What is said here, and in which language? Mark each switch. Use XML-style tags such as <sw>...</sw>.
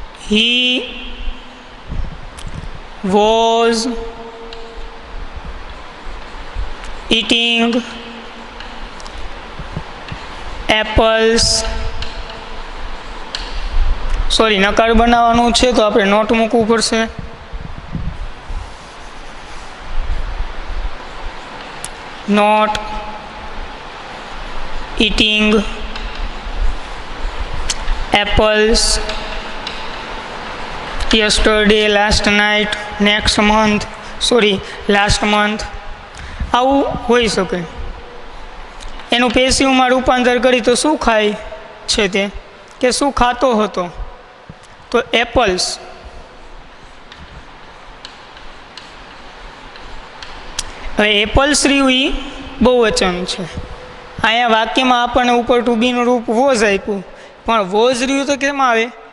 <en>He was eating apples.</en> <gu>Sorry, નકાર બનાવવાનું છે તો આપણે નોટ મૂકવું પડશે.</gu> <en>Not eating apples yesterday, last night, next month, last month.</en> <gu>આવું હોઈ શકે. એનું પેસિવમાં રૂપાંતર કરી તો શું ખાય છે તે, કે શું ખાતો હતો? તો એપલ્સ. હવે એપલ્સ રહ્યું એ બહુવચન છે. અહીંયા વાક્યમાં આપણને ઉપર ટુ બીનું રૂપ વોઝ આપ્યું, પણ વોઝ રહ્યું તો કેમ આવે?</gu>